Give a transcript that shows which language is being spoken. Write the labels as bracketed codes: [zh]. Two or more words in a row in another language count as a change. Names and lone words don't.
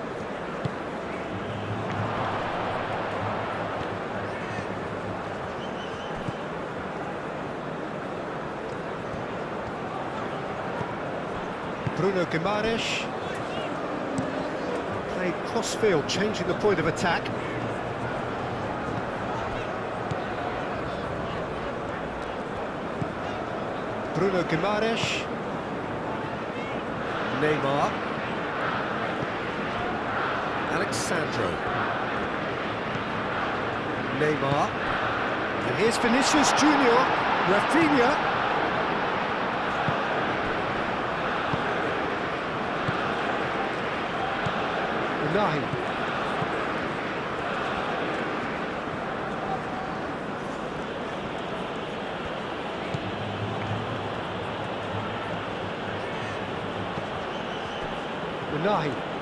[en] Bruno Guimaraes. Played cross-field, changing the point of attack. Bruno Guimaraes. Neymar. Alexandro. Neymar. And here's Vinicius Junior. Rafinha. Unahi. Unahi.